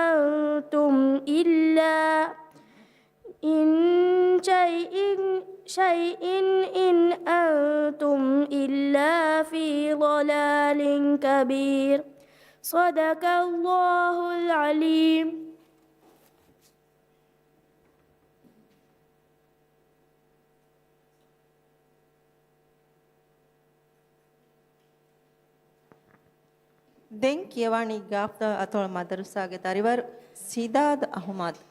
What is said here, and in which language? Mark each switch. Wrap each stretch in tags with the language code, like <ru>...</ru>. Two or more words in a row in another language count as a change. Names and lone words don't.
<ar>أنتم إلا في ضلال كبير. صدق الله العليم.</ar> <si>දැන් කියවන්නේ ගාෆ්තා අතොල් මදරසාගේ දරිවර සිදාද් අහමද්.</si>